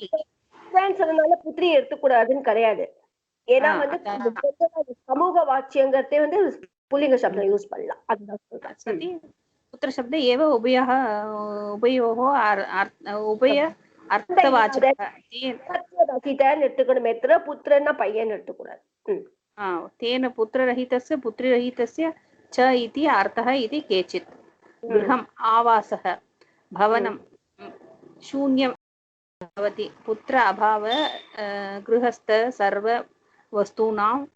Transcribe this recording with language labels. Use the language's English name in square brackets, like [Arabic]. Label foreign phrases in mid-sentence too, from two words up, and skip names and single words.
[Tamil] சொன்னதுனால புத்திரி எடுத்துக்கூடாதுன்னு கிடையாது. ஏன்னா வந்து சமூக வாச்சியங்கிறதே வந்து புல்லிங்க சப்தம் யூஸ் பண்ணலாம். அதுதான் சொல்றேன். [Sanskrit] सति पुत्र शब्द एव उभयः उभयोः उभय अर्थवाचक [Tamil] எடுத்துக்கணுமே தவிர புத்திரன்னா பையன் எடுத்துக்கூடாது. [Sanskrit] तेन पुत्ररहितस्य पुत्रीरहितस्य च इति अर्थः इति केचित् गृहम् आवासः भवनं शून्यं भवति पुत्र अभाव गृहस्थ सर्व वस्तूनां